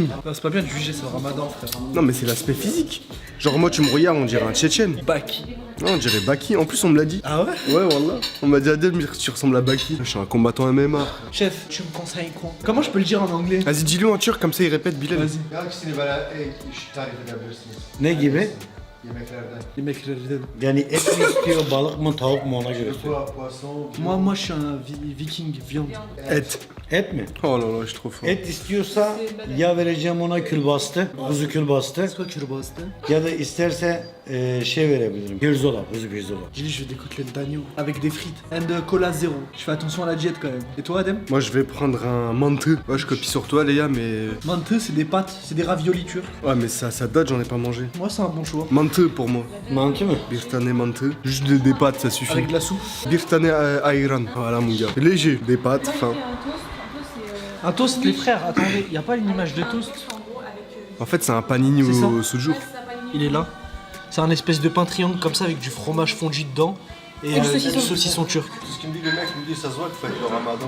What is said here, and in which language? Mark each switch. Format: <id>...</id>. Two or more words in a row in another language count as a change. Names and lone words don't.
<fr>Non, c'est pas bien de juger, c'est le ramadan frère. Non, mais c'est l'aspect physique. Genre, moi, tu me regardes, on dirait un Tchétchène. Baki. Non, on dirait Baki. En plus, on me l'a dit. Ah ouais? Ouais, voilà. On m'a dit à Adem, tu ressembles à Baki. Je suis un combattant MMA. Chef, tu me conseilles quoi? Comment je peux le dire en anglais? Vas-y, dis-le en turc, comme ça, il répète, Bilal. Vas-y.</fr> <tr>Ne gibi? Yemeklerden. Yani et mi istiyor, balık mı, tavuk mu ona göre.</tr> <fr>Moi je suis un viking, viande.</fr> <tr>Et. Et mi?</tr> <fr>Oh là là, je suis trop fort.</fr> <tr>Et istiyorsa ya vereceğim ona külbastı, kuzu külbastı ya da isterse şey verebilirim. Pirzola, kuzu pirzola.</tr> <fr>J'ai dit je veux des côtelettes d'agneau avec des frites.</fr> <en>And cola zéro.</en> <fr>Je fais attention à la diète quand même. Et toi Adem? Moi, je vais prendre un manteux. Ouais, je copie sur toi, Léa, mais. Manteux c'est des pâtes, c'est des raviolis turcs. Ouais, mais ça date, j'en ai pas mangé. Moi c'est un bon choix. Manteux pour moi.</fr> <tr>Mantı mı? Bir tane manteux.</tr> <fr>Juste des pâtes, ça suffit. Avec de la soupe.</fr> <tr>Bir tane ayran.</tr> <fr>Voilà, mon gars. Léger, des pâtes, fin. Un toast les frères, attendez, y a pas une image de toast? En fait, c'est un panini C'est ça. au sujour. Il est là. C'est un espèce de pain triangle comme ça avec du fromage fondu dedans et du saucisson turc. C'est ce qu'il me dit, le mec me dit, ça se voit qu'il fait le ramadan.</fr>